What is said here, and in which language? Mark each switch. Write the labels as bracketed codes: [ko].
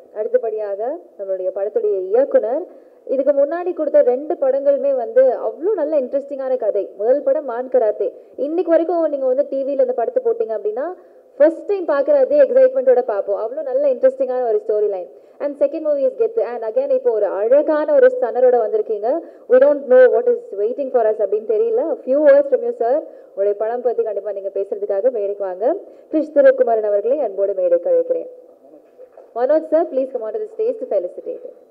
[ta] அடுத்தபடியாக நம்மளுடைய படத்துடைய இயக்குனர், இதுக்கு முன்னாடி கொடுத்த 2 படங்களுமே அவ்வளோ நல்ல இன்ட்ரெஸ்டிங்கான கதை. முதல் படம் மான் கராத்தே. இன்னைக்கு வரைக்கும் நீங்கள் டிவியில் இந்த படத்தை போட்டிங்க அப்படின்னா ஃபர்ஸ்ட் டைம் பார்க்குற அதே எக்ஸைட்மெண்ட்டோட பார்ப்போம். அவ்வளோ நல்ல இன்ட்ரெஸ்டிங்கான ஒரு story line. [en] and second movie is [ta] கெத்து. அண்ட் அகேன் இப்போ ஒரு அழகான ஒரு ஸ்டன்னரோட வந்திருக்கீங்க. [en] we don't know what is waiting for us [ta] அப்படின்னு தெரியல. [en] a few words from you sir. [ta] உங்களுடைய படம் பற்றி கண்டிப்பாக நீங்கள் பேசுறதுக்காக மேடைக்கு வாங்க. கிருஷ் திருக்குமரன் அவர்களை அன்போடு மேடைக்கு அழைக்கிறேன். [en] Manoj sir, please come on to the stage to felicitate.